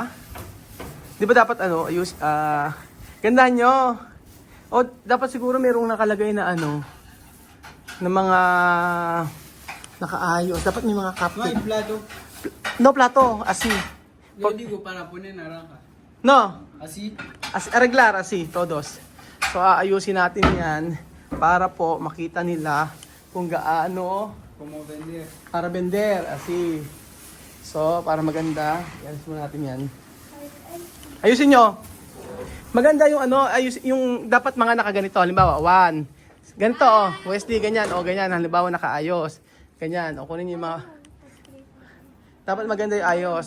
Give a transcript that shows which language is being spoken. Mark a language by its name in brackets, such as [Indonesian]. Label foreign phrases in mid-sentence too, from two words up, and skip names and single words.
[Filipino] Di ba dapat ayus, gandahan nyo. O dapat siguro mayroong nakalagay na na mga nakaayos. Dapat may mga cupcake. Plato. [Spanish] No, plato, asi. [Filipino] Hindi ko para punin naraka. [Spanish] No, Asi? arreglar, asi, todos. [Filipino] So aayusin natin yan para po makita nila kung gaano [Spanish] Como vender. para vender, asi. [Filipino] So, para maganda, yan muna natin yan. Ayusin nyo. Maganda yung yung dapat mga nakaganito. Halimbawa, 1. Ganito, oh. Wesley, ganyan. O, ganyan. Halimbawa, nakaayos. Ganyan. O, kunin yung mga... Dapat maganda yung ayos.